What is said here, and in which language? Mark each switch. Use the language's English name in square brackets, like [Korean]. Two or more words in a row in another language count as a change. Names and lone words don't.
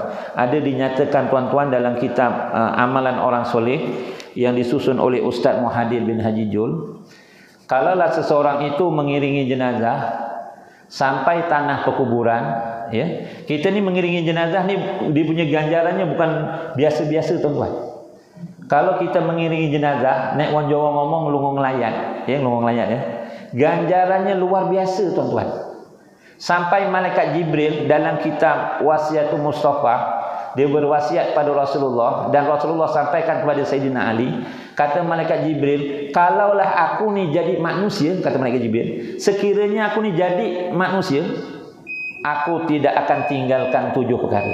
[Malay] Ada dinyatakan tuan-tuan dalam kitab Amalan Orang Soleh yang disusun oleh Ustaz Muhadir bin Haji Jul. Kalaulah seseorang itu mengiringi jenazah sampai tanah perkuburan, ya. Kita ni mengiringi jenazah ni dia punya ganjarannya bukan biasa-biasa tuan-tuan. Kalau kita mengiringi jenazah, [Javanese] nek wong Jawa ngomong lungo nglayat, ya lungo nglayat ya. [Malay] Ganjarannya luar biasa, tuan-tuan. Sampai malaikat Jibril dalam kitab Wasiatul Mustafa, dia berwasiat pada Rasulullah dan Rasulullah sampaikan kepada Sayyidina Ali, kata malaikat Jibril, kalaulah aku ni jadi manusia, kata malaikat Jibril, sekiranya aku ni jadi manusia, aku tidak akan tinggalkan 7 perkara.